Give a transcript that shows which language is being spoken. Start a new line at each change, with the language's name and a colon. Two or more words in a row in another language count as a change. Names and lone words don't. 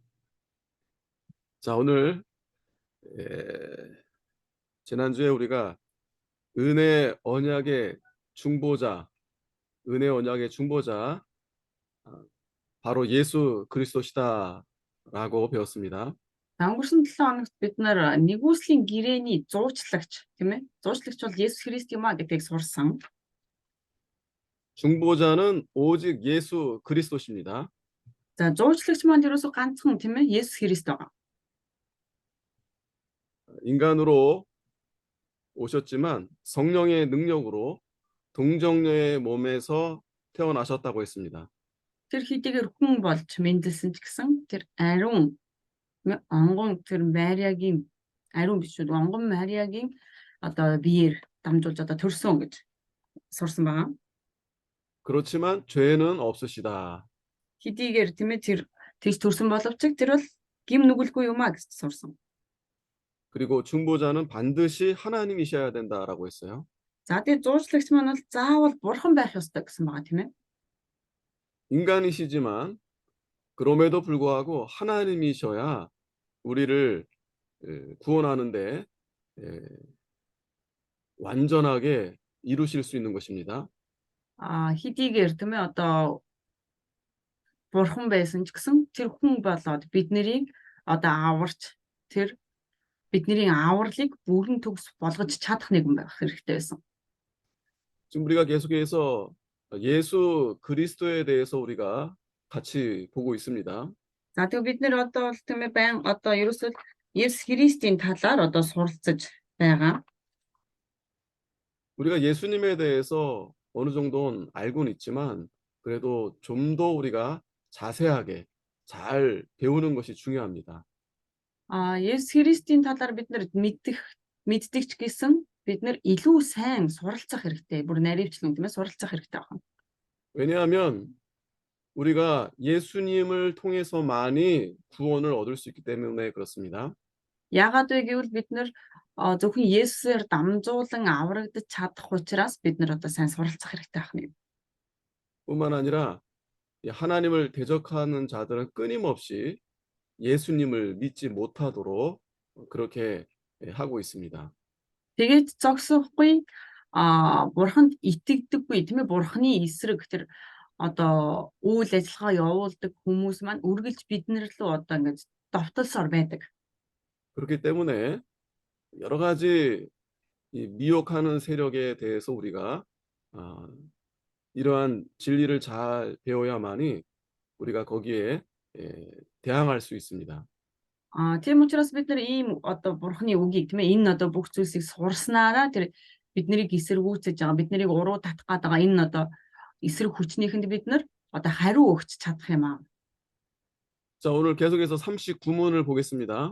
Korean: 자, 오늘 에, 지난주에 우리가 은혜 언약의 중보자, 은혜 언약의 중보자, 아, 바로 예수 그리스도시다라고 배웠습니다.
Mongolian: Өнгөрсөн 7 хоногт бид нар нэгүслийн гэрээний зуучлагч тийм ээ. Зуучлагч бол Есүс Христ юм а гэдгийг сурсан.
Korean: 중보자는 오직 예수 그리스도십니다.
Mongolian: За, зуучлагч маань ерөөсө ганцхан тийм ээ Есүс Христ байгаа.
Korean: 인간으로 오셨지만 성령의 능력으로 동정녀의 몸에서 태어나셨다고 했습니다.
Mongolian: Тэр хэдийгээр хүн болж мэндэлсэн ч гэсэн тэр ариун онгон тэр Мариагийн ариун биш үү? Онгон Мариагийн одоо биеэр дамжуулж одоо төрсөн гэж сурсан байгаа.
Korean: 그렇지만 죄는 없으시다.
Mongolian: Хэдийгээр тийм ээ тэр тэгж төрсөн боловч тэр бол гим нүгэлгүй юм а гэж сурсан.
Korean: 그리고 중보자는 반드시 하나님이셔야 된다라고 했어요.
Mongolian: За, тэгээд зуучлагч маань бол заавал бурхан байх ёстой гэсэн байгаа тийм ээ.
Korean: 인간이시지만 그럼에도 불구하고 하나님이셔야 우리를 구원하는데 완전하게 이루실 수 있는 것입니다.
Mongolian: Хэдийгээр тийм ээ одоо бурхан байсан ч гэсэн тэр хүн болоод биднийг одоо аварч тэр бидний авралыг бүрэн төгс болгож чадах нэгэн байх хэрэгтэй байсан.
Korean: 지금 우리가 계속해서 예수 그리스도에 대해서 우리가 같이 보고 있습니다.
Mongolian: За, тэгээд бид нэр одоо бол тийм ээ байн одоо ерөөсөө Есүс Христийн талаар одоо суралцаж байгаа.
Korean: 우리가 예수님에 대해서 어느 정도는 알고는 있지만 그래도 좀 더 우리가 자세하게 잘 배우는 것이 중요합니다.
Mongolian: Есүс Христийн талаар бид нар мэддэг ч гэсэн бид нар илүү сайн суралцах хэрэгтэй. Бүр наривчлан тийм ээ суралцах хэрэгтэй байна.
Korean: 왜냐하면 우리가 예수님을 통해서만이 구원을 얻을 수 있기 때문에 그렇습니다.
Mongolian: Яагаад вэ гэвэл бид нар зөвхөн Есүсээр дамжуулан аврагдаж чадах учраас бид нар одоо сайн суралцах хэрэгтэй байна.
Korean: 뿐만 아니라 이 하나님을 대적하는 자들은 끊임없이 예수님을 믿지 못하도록 그렇게 하고 있습니다.
Mongolian: Тэгээд зогсохгүй бурханд итгэдэггүй тийм ээ бурханы эсрэг тэр одоо үйл ажиллагаа явуулдаг хүмүүс маань үргэлж биднэр лөө одоо ингэж довтолсоор байдаг.
Korean: 그렇기 때문에 여러 가지 이 미혹하는 세력에 대해서 우리가 아, 이러한 진리를 잘 배워야만이 우리가 거기에 대항할 수 있습니다.
Mongolian: Тийм учраас бид нар ийм одоо бурханы үгийг тийм ээ энэ одоо бүх зүйлсийг сурснараа тэр биднийг эсэргүүцэж байгаа биднийг уруу татах гээд байгаа энэ одоо эсрэг хүчнийхэнд бид нар одоо хариу өгч чадах юм аа.
Korean: 자, 오늘 계속해서 39문을 보겠습니다.